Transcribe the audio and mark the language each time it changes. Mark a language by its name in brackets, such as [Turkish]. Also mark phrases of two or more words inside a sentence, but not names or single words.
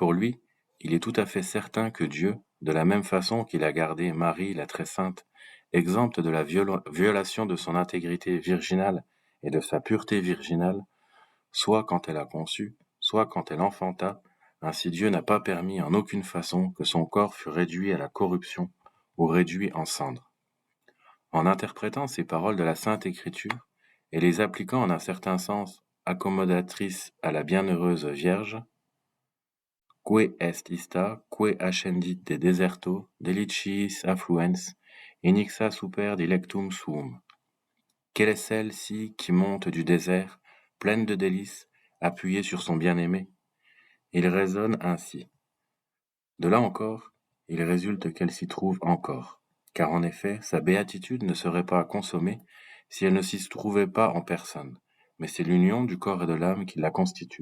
[French] Pour lui, il est tout à fait certain que Dieu, de la même façon qu'il a gardé Marie, la très sainte, exempte de la violation de son intégrité virginale et de sa pureté virginale, soit quand elle a conçu, soit quand elle enfanta, ainsi Dieu n'a pas permis en aucune façon que son corps fût réduit à la corruption ou réduit en cendres. En interprétant ces paroles de la Sainte Écriture et les appliquant en un certain sens accommodatrice à la bienheureuse Vierge, [Latin] que est ista, que ascendit de deserto, deliciis affluens, inixa super dilectum suum. [French] Quelle est celle-ci qui monte du désert, pleine de délices, appuyée sur son bien-aimé? Il raisonne ainsi. De là encore, il résulte qu'elle s'y trouve encore, car en effet, sa béatitude ne serait pas consommée si elle ne s'y trouvait pas en personne, mais c'est l'union du corps et de l'âme qui la constitue.